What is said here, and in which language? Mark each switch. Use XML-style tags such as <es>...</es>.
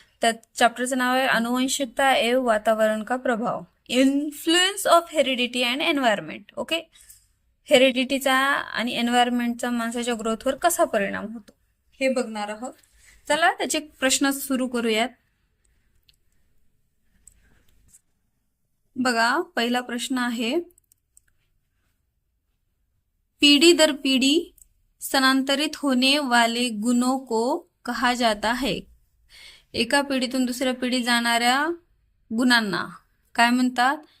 <mr>त्या चॅप्टरचं नाव आहे</mr> <hi>अनुवंशिकता एवं वातावरण का प्रभाव,</hi> <en>Influence of heredity and environment.</en> <mr>Okay, हेरिडिटीचा आणि एन्व्हायरमेंटचा माणसाच्या ग्रोथवर कसा परिणाम होतो हे बघणार आहोत. चला त्याचे प्रश्न सुरू करूयात. बघा, पहिला प्रश्न आहे,</mr> <hi>पीढ़ी दर पीढ़ी स्थानांतरित होने वाले गुणों को कहा जाता है.</hi> <mr>एका पिढीतून दुसऱ्या पिढी जाणाऱ्या गुणांना काय म्हणतात?</mr>